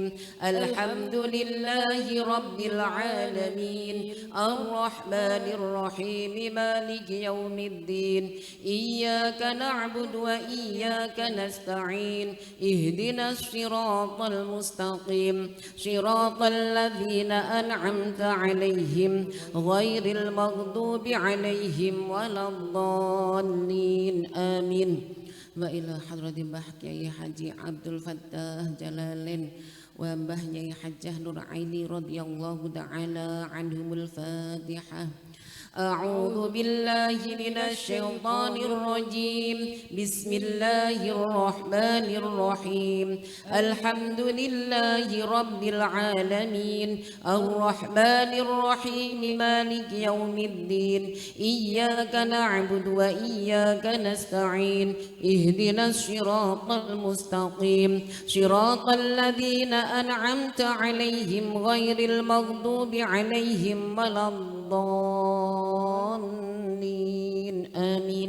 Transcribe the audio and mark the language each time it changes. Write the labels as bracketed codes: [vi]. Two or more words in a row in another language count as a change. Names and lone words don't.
[ar] الحمد لله رب العالمين الرحمن الرحيم مالك يوم الدين إياك نعبد وإياك نستعين اهدنا الصراط المستقيم صراط الذين أنعمت عليهم غير المغضوب عليهم ولا الضالين آمين. وإلى حضرة Mbah Kyai Haji Abdul Fattah Jalalain wa Mbah Nyai Hajjah Nur Aini رضي الله تعالى عنهم الفاتحة. أعوذ بالله من الشيطان الرجيم. بسم الله الرحمن الرحيم. الحمد لله رب العالمين الرحمن الرحيم مالك يوم الدين إياك نعبد وإياك نستعين اهدنا الصراط المستقيم صراط الذين أنعمت عليهم غير المغضوب عليهم ولا الضالين آمين.